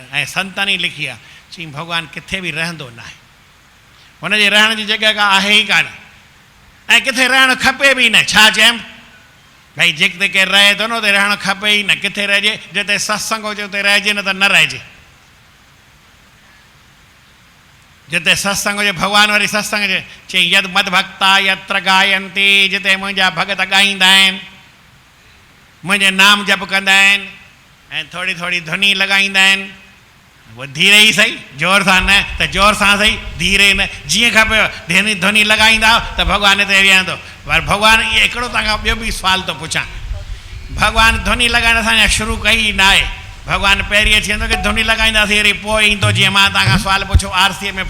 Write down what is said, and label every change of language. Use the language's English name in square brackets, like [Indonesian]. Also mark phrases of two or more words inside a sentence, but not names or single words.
[Sindhi] ऐं संतनि ई लिखी आहे, चई भॻवानु किथे बि रहंदो न आहे, हुनजे रहण जी जॻह का आहे ई कान, ऐं किथे रहणु खपे बि न। छा चयमि, भई जिते केरु रहे थो न उते रहणु खपे ई न, किथे रहिजे, जिते सत्संग हुजे उते रहिजे, न त न रहिजे। जिते सत्संग हुजे भगवान वरी सत्संग जे चई [Sanskrit] यद मद भक्ता यत्र गायन्ति [Sindhi] जिते मुंहिंजा भगत ॻाईंदा आहिनि मुंहिंजे नाम जप कंदा आहिनि ऐं थोरी थोरी धुनी लॻाईंदा आहिनि वो धीरे ई सही जोर सां न त जोर सां सही धीरे न जीअं खपेव धुनी लॻाईंदा त भॻवान हिते वेहंदो पर भॻवानु इहो हिकिड़ो तव्हांखां ॿियो बि सुवाल थो पुछां भॻवानु धुनी लॻाइण असां अञा शुरू कई न आहे भॻवानु पहिरीं अची वेंदो की धुनी लॻाईंदासीं वरी पोइ ईंदो जीअं मां तव्हांखां सुवाल पुछो आरसीअ में